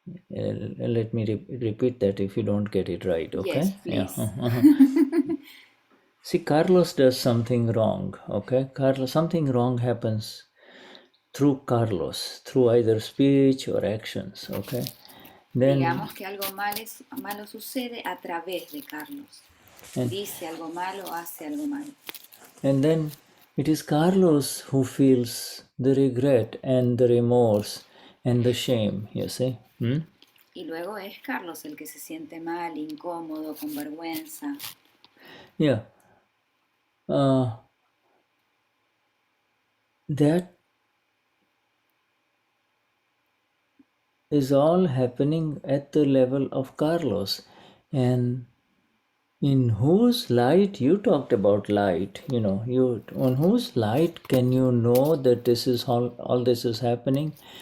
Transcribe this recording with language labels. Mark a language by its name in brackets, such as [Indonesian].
[English] Let me repeat that if you don't get it right, okay? Yes, please. Yeah. See, Carlos does something wrong, okay? Something wrong happens through Carlos, through either speech or actions, okay? Then, [Spanish] digamos que algo malo sucede a través de Carlos. Dice algo malo, hace algo malo. [English] And then it is Carlos who feels the regret and the remorse and the shame, you see. [Spanish] Y luego es Carlos el que se siente mal, incómodo, con vergüenza. [English] Yeah. That is all happening at the level of Carlos. And in whose light, you talked about light, on whose light can you know that this is all this is happening?